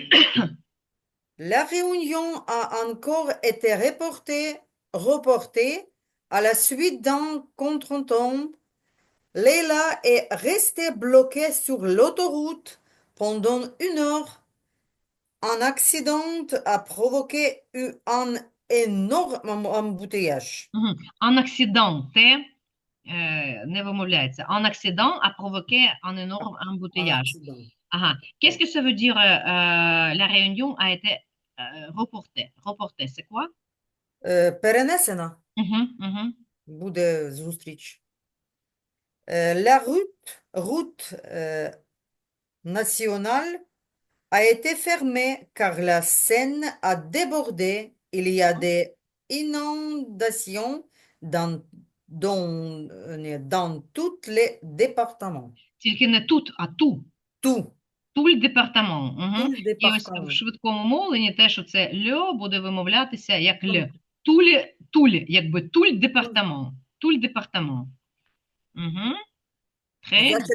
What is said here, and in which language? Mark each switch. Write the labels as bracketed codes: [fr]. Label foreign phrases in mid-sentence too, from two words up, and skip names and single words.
[fr] La réunion a encore été reportée à la suite d'un contretemps. Leila est restée bloquée sur l'autoroute pendant 1 heure. Un accident a provoqué un énorme embouteillage. mhm. Un accident, [uk] це не вимовляється. [fr] Un accident a provoqué un énorme Un embouteillage. accident. Ага. Qu'est-ce que ça veut dire la réunion a été reportée? Reportée, c'est quoi? [uk] Перенесена Mhm, mhm. буде зустріч. [fr] La route nationale a été fermée car la Seine a débordé. Il y a des inondations dans tous les départements. [uk] Тільки не тут, а ту. [fr] Tout, toul département. tout Угу. le [uk] І ось в [fr] département. [uk] швидкому мовленні те, що це льо, буде вимовлятися як л. [fr] Tout. [uk] Туль, якби [fr] toul département. toul département. Угу. Très [uk] Я ще